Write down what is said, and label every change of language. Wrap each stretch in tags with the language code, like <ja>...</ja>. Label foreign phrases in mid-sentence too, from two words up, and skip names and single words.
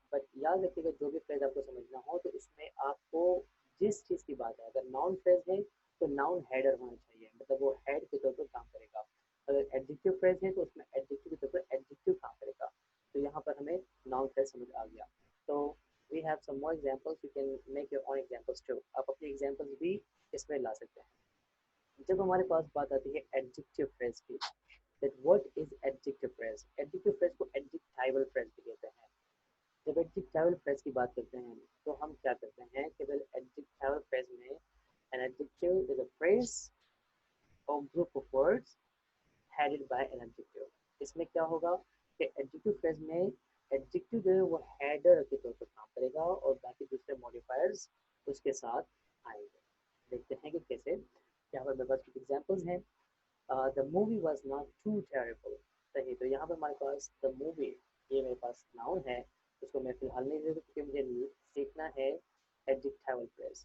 <hi>बट याद रखिएगा जो भी फ्रेज आपको समझना हो तो इसमें आपको जिस चीज़ की बात है, अगर</hi> <en>noun phrase</en> <hi>है तो</hi> <en>noun header</en> <hi>होना चाहिए, मतलब वो हेड के तौर पर काम करेगा। अगर</hi> <en>adjective phrase</en> <hi>है तो उसमें एडजेक्टिव के तौर पर एडजेक्टिव काम करेगा। तो यहाँ पर हमें</hi> <en>noun phrase</en> <hi>समझ आ गया।</hi> <en>तो we have some more examples, you can make your own examples too.</en> <hi>आप अपने एग्जांपल्स भी इसमें ला सकते हैं। जब हमारे पास बात आती है</hi> <en>adjective phrase</en> <hi>की,</hi> <en>that what is adjective phrase? Adjective phrase</en> <hi>को</hi> <en>adjectival phrase</en> <hi>भी कहते हैं। जब</hi> <en>adjectival phrase</en> <hi>की बात करते हैं तो हम क्या करते हैं, केवल adjectival phrase में</hi> <en>an adjective is a phrase or group of words headed by an adjective।</en> <hi>इसमें क्या होगा कि</hi> <en>adjective phrase</en> <hi>में एडजेक्टिव जो है वो हेडर के तौर पर काम करेगा और बाकी दूसरे मॉडिफायर्स उसके साथ आएंगे। देखते हैं कि कैसे। यहाँ पर मेरे पास कुछ एग्जांपल्स हैं।</hi> <en>the movie was not too terrible.</en> <hi>सही, तो यहाँ पर हमारे पास</hi> <en>the movie,</en> <hi>ये मेरे पास नाउन है, उसको मैं फिलहाल नहीं दे क्योंकि मुझे सीखना है</hi> <en>adjectival phrase.</en>